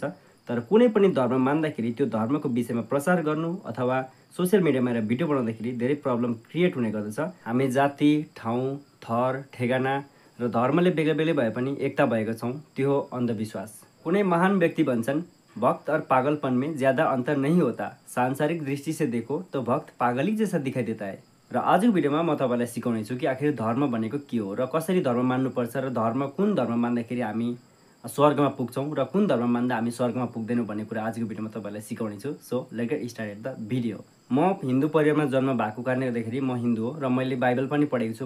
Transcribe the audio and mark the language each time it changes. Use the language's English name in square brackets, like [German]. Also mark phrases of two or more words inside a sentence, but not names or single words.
[Nepali] तर कुनै पनि धर्म मान्दाखेरि त्यो धर्मको विषयमा प्रचार गर्नु अथवा [English] social media [Nepali] भिडियो बनाउँदाखेरि धेरै [English] problem create [Nepali] हुने गर्दछ। हामी जाति, ठाउँ, थर, ठेगाना र धर्मले बेग्लै बेग्लै भए पनि एकता भएका छौँ, त्यो हो अन्धविश्वास। कुनै महान व्यक्ति भन्छन् [Hindi] भक्त और पागलपन में ज्यादा अंतर नहीं होता, सांसारिक दृष्टि से देखो तो भक्त पागल ही जैसा दिखाई देता है। [Nepali] र आजको भिडियोमा म तपाईलाई सिकाउने छु कि आखिर धर्म भनेको के हो र कसरी धर्म मान्नुपर्छ र धर्म कुन धर्म मान्दाखेरि हामी स्वर्गमा पुग्छौँ र कुन धर्म मान्दा हामी स्वर्गमा पुग्दैनौँ भन्ने कुरा आजको भिडियोमा तपाईलाई सिकाउने छु। [English] so let get started the video. [Nepali] म हिन्दू परिवारमा जन्म भएको कारणले गर्दाखेरि म हिन्दू हो र मैले बाइबल पनि पढेको छु।